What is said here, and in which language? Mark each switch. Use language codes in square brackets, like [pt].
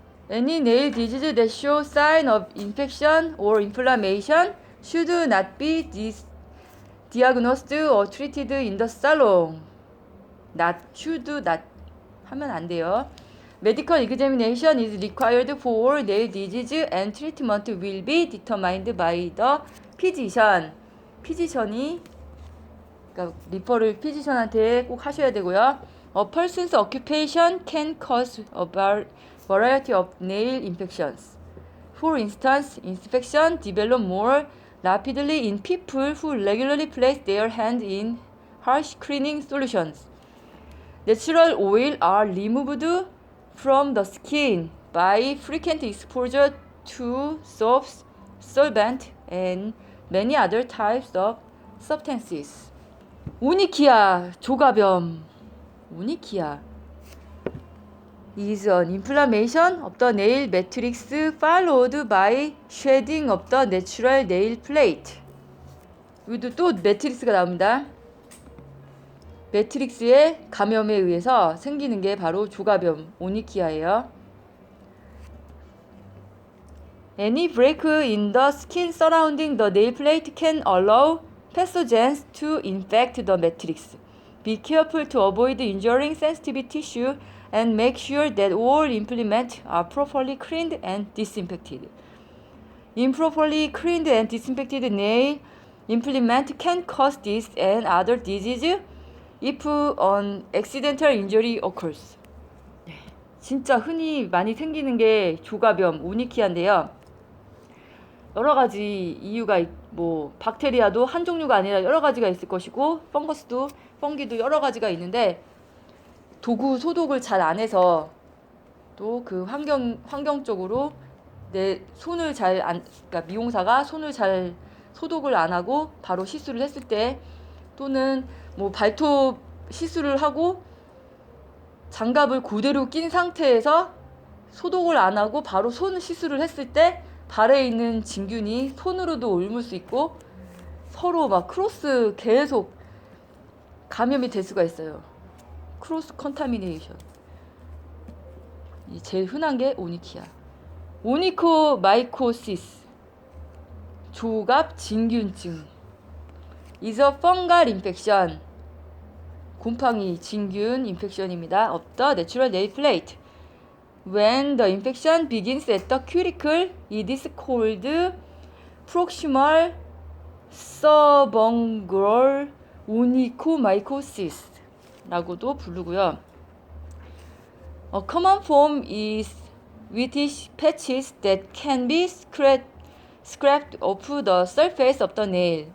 [en] Any nail disease that shows sign of infection or inflammation should not be diagnosed or treated in the salon. should not [ko] 하면 안 돼요. [en] Medical examination is required for nail disease and treatment will be determined by the physician. [ko] physician이 그러니까 리퍼를 physician한테 꼭 하셔야 되고요. [en] A person's occupation can cause a variety of nail infections. For instance, infection develop more rapidly in people who regularly place their hand in harsh cleaning solutions. Natural oil are removed from the skin by frequent exposure to soaps, solvent, and many other types of substances. [ko] 오니키아 조가뱀. [en] 오니키아 is an inflammation of the nail matrix followed by shedding of the natural nail plate. [ko] 여기도 또 매트릭스가 나옵니다. 매트릭스의 감염에 의해서 생기는 게 바로 조가뱀, 오니키아예요. [en] Any break in the skin surrounding the nail plate can allow pathogens to infect the matrix. Be careful to avoid injuring sensitive tissue and make sure that all implements are properly cleaned and disinfected. Improperly cleaned and disinfected nail implement can cause this and other diseases if an accidental injury occurs. [ko] 진짜 흔히 많이 생기는 게 조가뱀, 오니키아인데요. 여러 가지 이유가 뭐 박테리아도 한 종류가 아니라 여러 가지가 있을 것이고 펑기도 여러 가지가 있는데 도구 소독을 잘 안 해서 또 그 환경적으로 내 손을 그러니까 미용사가 손을 잘 소독을 안 하고 바로 시술을 했을 때 또는 뭐 발톱 시술을 하고 장갑을 그대로 낀 상태에서 소독을 안 하고 바로 손 시술을 했을 때 발에 있는 진균이 손으로도 옮을 수 있고 서로 막 크로스 계속 감염이 될 수가 있어요. [en] 크로스 컨타미네이션. [ko] 제일 흔한 게 오니키아. 오니코마이코시스. [en] 조갑 진균증. is a fungal infection. [ko] 곰팡이 진균 인펙션입니다. [en] of the natural nail plate. When the infection begins at the cuticle, it is called proximal subungual onychomycosis [ko] 라고도 부르고요. [en] A common form is whitish patches that can be scraped off the surface of the nail.